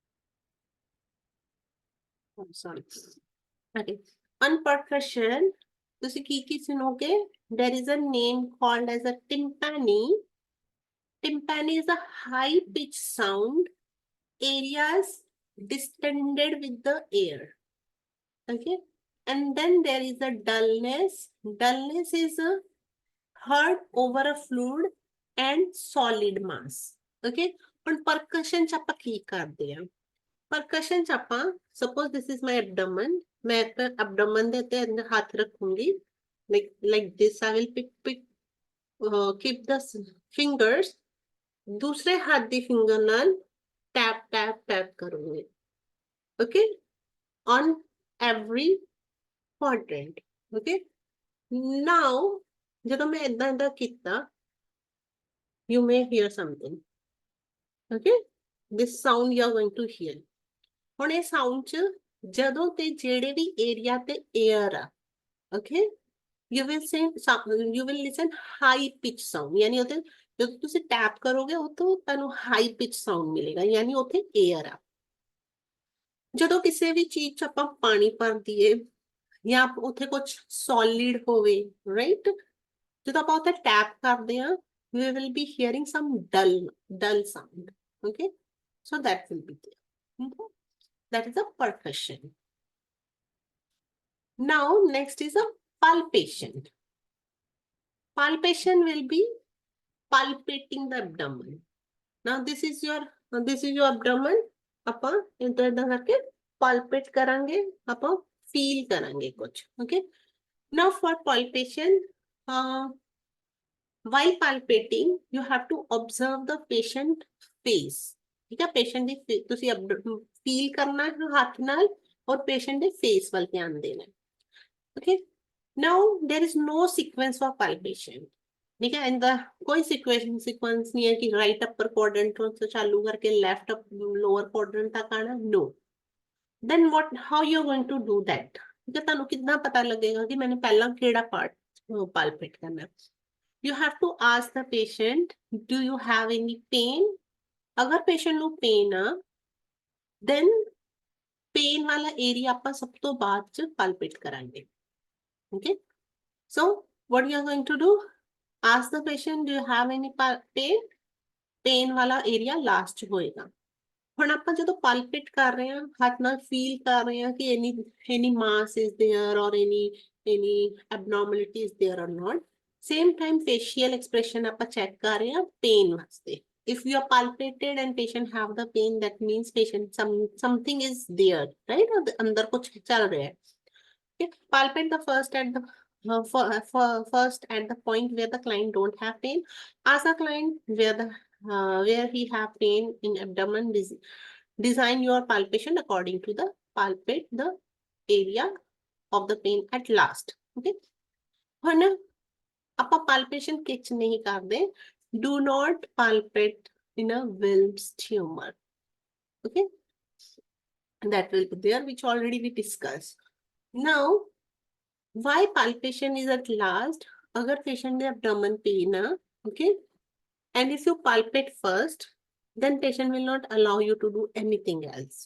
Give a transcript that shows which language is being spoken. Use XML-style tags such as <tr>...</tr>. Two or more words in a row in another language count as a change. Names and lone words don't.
<en>I'm sorry. Okay. On percussion,</en> <pa>ਤੁਸੀਂ ਕੀ ਸੁਣੋਗੇ?</pa> <en>There is a name called as a timpani. Timpani is a high pitch sound, areas distended with the air. Okay. And then there is a dullness. Dullness is heard over a fluid and solid mass.</en> <pa>Okay. ਹੁਣ percussion ਚ ਆਪਾਂ ਕੀ ਕਰਦੇ ਆ? Percussion ਚ ਆਪਾਂ,</pa> <en>suppose this is my abdomen,</en> <pa>ਮੈਂ abdomen ਦੇ ਉੱਤੇ ਹੱਥ ਰੱਖੂੰਗੀ,</pa> <en>like this. I will keep the fingers,</en> <pa>ਦੂਸਰੇ ਹੱਥ ਦੀ finger ਨਾਲ</pa> <en>tap tap tap</en> <pa>ਕਰੂੰਗੀ.</pa> <en>Okay, on every quadrant. Okay, now</en> <pa>ਜਦੋਂ ਮੈਂ ਏਦਾਂ ਕੀਤਾ,</pa> <en>you may hear something. Okay, this sound you are going to hear.</en> <pa>ਹੁਣ ਇਹ sound ਚ ਜਦੋਂ ਤੇ ਜਿਹੜੇ ਵੀ ਏਰੀਆ ਤੇ air ਆ,</pa> <en>okay, you will listen high pitch sound.</en> <pa>ਯਾਨੀ ਉਹਦੇ ਜਦੋਂ ਤੁਸੀਂ ਟੈਪ ਕਰੋਗੇ ਉਤੋਂ ਤੁਹਾਨੂੰ</pa> <en>high pitch sound</en> <pa>ਮਿਲੇਗਾ, ਯਾਨੀ ਉੱਥੇ ਏਅਰ ਆ। ਜਦੋਂ ਕਿਸੇ ਵੀ ਚੀਜ਼ 'ਚ ਆਪਾਂ ਪਾਣੀ ਭਰ ਦਈਏ ਜਾਂ ਉੱਥੇ ਕੁਝ ਸੋਲਿਡ ਹੋਵੇ, ਰਾਈਟ, ਜਦੋਂ ਆਪਾਂ ਉੱਥੇ ਟੈਪ ਕਰਦੇ ਆ,</pa> <en>we will be hearing some dull sound. Okay, so that will be there. Okay? That is a percussion. Now next is a palpation. Palpation will be palpating the abdomen. Now this is your abdomen.</en> <pa>ਆਪਾਂ ਏਦਾਂ ਕਰਕੇ palpate ਕਰਾਂਗੇ, ਆਪਾਂ feel ਕਰਾਂਗੇ ਕੁਝ.</pa> <en>Okay, now for palpation, while palpating you have to observe the patient face.</en> <pa>ਠੀਕ ਹੈ, patient ਦੀ ਤੁਸੀਂ feel ਕਰਨਾ ਹੈ ਹੱਥ ਨਾਲ ਔਰ patient ਦੇ face ਵੱਲ ਧਿਆਨ ਦੇਣਾ.</pa> <en>Okay, now there is no sequence for palpation.</en> <hi>ठीक है, and कोई sequence नहीं है कि</hi> <en>right upper quadrant</en> <hi>से चालू करके</hi> <en>left lower quadrant</en> <hi>तक आना.</hi> <en>No. Then how you are going to do that?</en> <pa>ਠੀਕ ਹੈ, ਤਾਨੂੰ ਕਿੰਨਾ ਪਤਾ ਲੱਗੇਗਾ ਕਿ ਮੈਂਨੇ ਪਹਿਲਾ ਕਿਹੜਾ</pa> <en>part palpate</en> <pa>ਕਰਨਾ ਹੈ?</pa> <en>You have to ask the patient, do you have any pain?</en> <pa>अगर patient नु pain आ,</pa> <en>then pain</en> <pa>वाला area ਆਪਾਂ ਸਭ ਤੋਂ ਬਾਦ 'ਚ palpate करांगे.</pa> <en>Okay, so what you are going to do? Ask the patient, do you have any pain?</en> <pa>Pain वाला</pa> <en>area last</en> <pa>होएगा. ਹੁਣ ਆਪਾਂ ਜਦੋਂ palpate ਕਰ ਰਹੇ ਹਾਂ, ਹੱਥ ਨਾਲ feel ਕਰ ਰਹੇ ਹਾਂ ਕਿ</pa> <en>any mass is there or any abnormality is there or not. Same time facial expression</en> <pa>ਆਪਾਂ check ਕਰ ਰਹੇ ਹਾਂ pain ਵਾਸਤੇ.</pa> <en>If you are palpated and patient have the pain, that means patient something is there, right?</en> <hi>अंदर कुछ चल रहा है.</hi> <en>Okay? Palpate the first at the point where the client don't have pain. Ask the client where he have pain in abdomen. Design your palpation according to the palpate the area of the pain at last.</en> <pa>Okay, ਹੁਣ ਆਪਾਂ palpation ਕਿਚ ਨਹੀਂ ਕਰਦੇ.</pa> <en>Do not palpate in a Wilms tumor. Okay, that will be there, which already we discussed. Now, why palpation is at last? अगर patient the abdomen pain है, okay, and if you palpate first, then patient will not allow you to do anything else.</en>